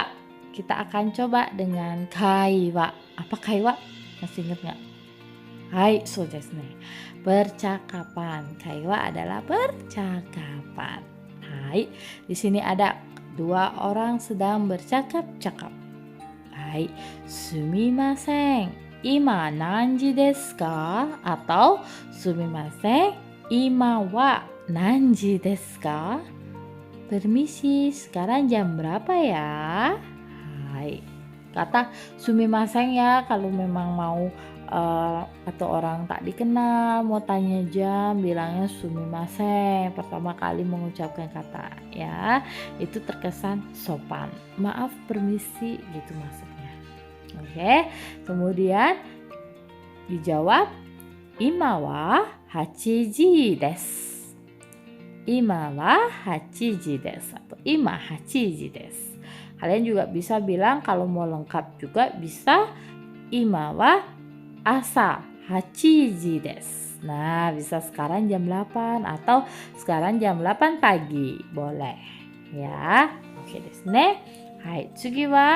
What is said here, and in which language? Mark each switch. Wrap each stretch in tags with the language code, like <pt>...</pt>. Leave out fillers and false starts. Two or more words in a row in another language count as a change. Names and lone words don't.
<id>Kita akan coba dengan kaiwa. Apa kaiwa? Masih ingat nggak?</id> <ja>はい、そうですね.</ja> <id>Percakapan. Kaiwa adalah percakapan. Hai, di sini ada 2 orang sedang bercakap-cakap. Hai,</id> <ja>すみません、今何時ですか?</ja> <id>Atau</id> <ja>すみません、今は何時ですか?</ja> <id>Permisi, sekarang jam berapa ya? Hai, kata sumimasen ya kalau memang mau atau orang tak dikenal mau tanya jam, bilangnya sumimasen pertama kali mengucapkan kata, ya. Itu terkesan sopan. Maaf, permisi gitu maksudnya. Oke, kemudian dijawab</id> <ja>今は8時です。今は8時です。</ja> <id>atau</id> <ja>今8時です。</ja> <id>Kalian juga bisa bilang kalau mau lengkap juga bisa</id> <ja>今は朝8時です。</ja> <id>Nah, bisa sekarang jam 8 atau sekarang jam 8 pagi. Boleh.</id> <ja>Ya. オーケーですね。はい、次は.</ja>